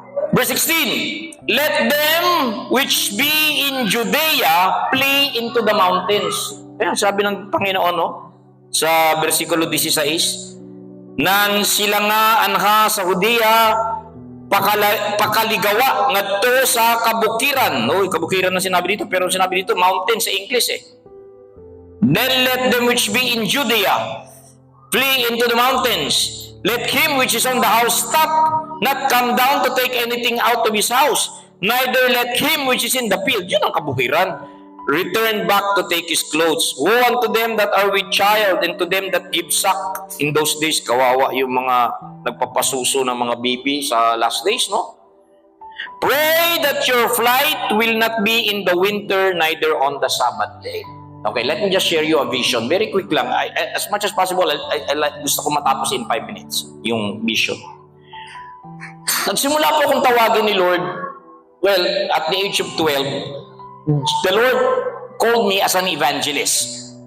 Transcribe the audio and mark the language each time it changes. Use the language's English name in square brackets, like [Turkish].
[English] Verse 16, let them which be in Judea flee into the mountains. [Filipino] Ayan, sabi ng Panginoon, no? [Cebuano] Sa versikulo 16, nang sila nga anha sa Judea, pakaligawa ngadto sa kabukiran. [Filipino] Kabukiran na sinabi dito, pero sinabi dito mountain sa English eh. [English] Then let them which be in Judea flee into the mountains. Let him which is on the house stop, not come down to take anything out of his house. Neither let him which is in the field, yun ang kabukiran, return back to take his clothes. Woe unto them that are with child, and to them that give suck. [Filipino] In those days, kawawa yung mga nagpapasuso ng mga baby sa last days, no? [English] Pray that your flight will not be in the winter, neither on the Sabbath day. Okay, let me just share you a vision. Very quick lang. As much as possible, gusto ko matapos in 5 minutes yung vision. Nagsimula po akong tawagin ni Lord, well, at the age of 12, the Lord called me as an evangelist.